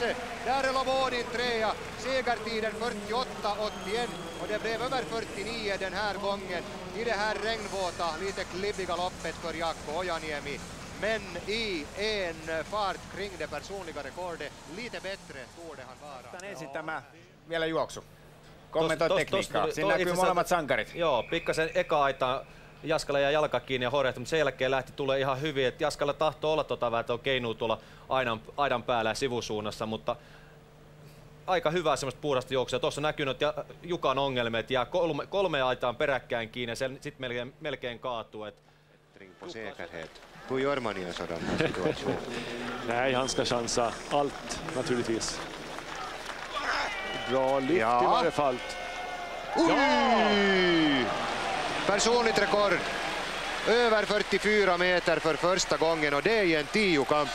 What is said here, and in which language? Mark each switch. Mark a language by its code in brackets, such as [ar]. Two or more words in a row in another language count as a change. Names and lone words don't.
[sv] Där är Lobodin 3. Segertiden 48.81. Och det blev över 49 den här gången. I det här regnvåta, lite klibbiga loppet för Jaakko Ojaniemi. Men i en fart kring det personliga rekordet. Lite bättre torde han vara. [fi] Ensin tämä vielä juoksu. Kommentoi tekniikkaa. Siinä näkyy molemmat sankarit. Joo, pikkasen eka aita Jaskalla ja jalka kiinni ja horjahti, mutta sen jälkeen lähti tulee ihan hyvin. Et Jaskalla tahtoo olla vähän, että on keinuu tuolla aidan päällä ja sivusuunnassa, mutta aika hyvää semmoista puhdasta juoksua. Tuossa näkyy noita Jukan ongelmia, että jää 3 aitaan peräkkäin kiinni ja sitten melkein kaatuu. [sv] På säkerhet. Hur gör man i en sådan situation? Nej, han ska chansa allt naturligtvis. Bra lyft i varje fall. Personligt rekord. Över 44 meter för första gången, och det är i en 10-kamp.